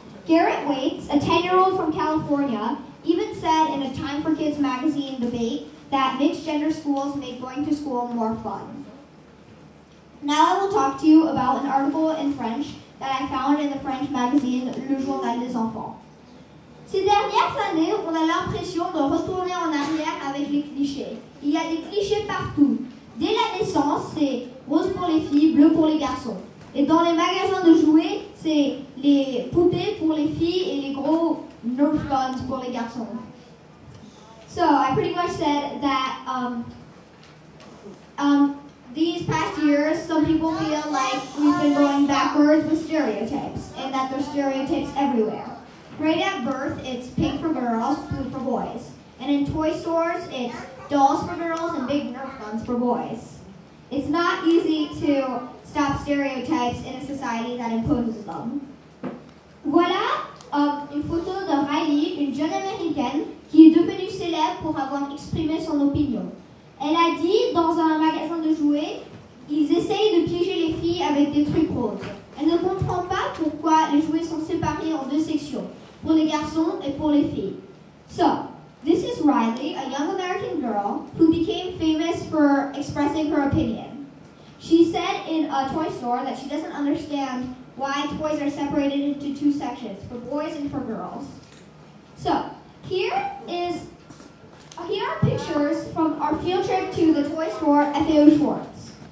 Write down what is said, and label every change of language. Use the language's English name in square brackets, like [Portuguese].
[English] Garrett Waits, a 10-year-old from California, even said in a Time for Kids magazine debate that mixed-gender schools make going to school more fun. Now I will talk to you about an article in French that I found in the French magazine Le Journal des Enfants. [French] Ces dernières années, on a l'impression de retourner en arrière avec les clichés. Il y a des clichés partout. Dès la naissance, c'est rose pour les filles, bleu pour les garçons. Et dans les magasins de jouets, c'est les poupées pour les filles et les gros Nerf guns pour les garçons. [English] So I pretty much said that these past years, some people feel like we've been going backwards with stereotypes, and that there's stereotypes everywhere. Right at birth, it's pink for girls, blue for boys. And in toy stores, it's dolls for girls and big Nerf guns for boys. It's not easy to stop stereotypes in a society that imposes them. [French] Voilà une photo de Riley, une jeune américaine qui est devenue célèbre pour avoir exprimé son opinion. Elle a dit dans un magasin de jouets, ils essayent de piéger les filles avec des trucs roses. Elle ne comprend pas pourquoi les jouets sont séparés en deux sections, pour les garçons et pour les filles. [English] So, this is Riley, a young American girl who became famous for expressing her opinion. She said in a toy store that she doesn't understand why toys are separated into two sections, for boys and for girls. So, here are pictures from our field trip to the toy store FAO Schwartz.